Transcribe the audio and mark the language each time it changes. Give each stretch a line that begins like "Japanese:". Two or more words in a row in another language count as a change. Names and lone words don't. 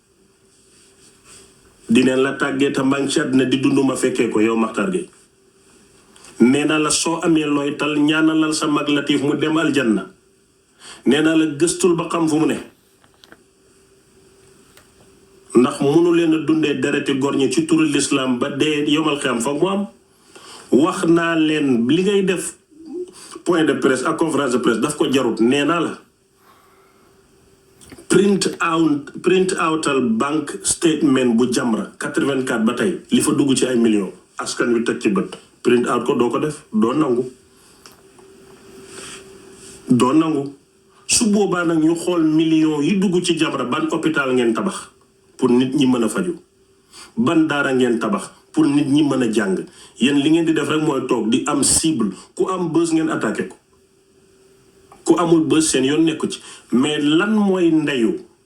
Wolof: dineen la tàggee te maa ngi ci àddina di dund ma fekkee ko yow Makhtar Gueye nee naa la soo amee looy tal ñaanalal sa mag Latif mu dem aljanna nee naa la gëstul ba xam fu mu ne ndax mënu leen a dundee dereti gor ñi ci turu l'islam ba dee yomal xam foog mu am wax naa leen li ngay def
French: point de presse
Wolof: ak
French: conférence de presse
Wolof: daf ko jarut nee naa la print outal
English: bank statement
Wolof: bu Jamra 84 ba tey li fa dugg ci ay millions askan wi teg ci bët
English: print out
Wolof: ko doo ko def doo nangu su boobaa nag ñu xool millions yi dugg ci Jamra ban hôpital ngeen tabax pour nit ñi mën a faju ban daara ngeen tabax pour nit ñi mën a jàng yéen li ngeen di def rek mooy toog di am cible ku am bës ngeen attaqué ko ku amul bës seen yoon nekku ci mais lan mooy ndeyu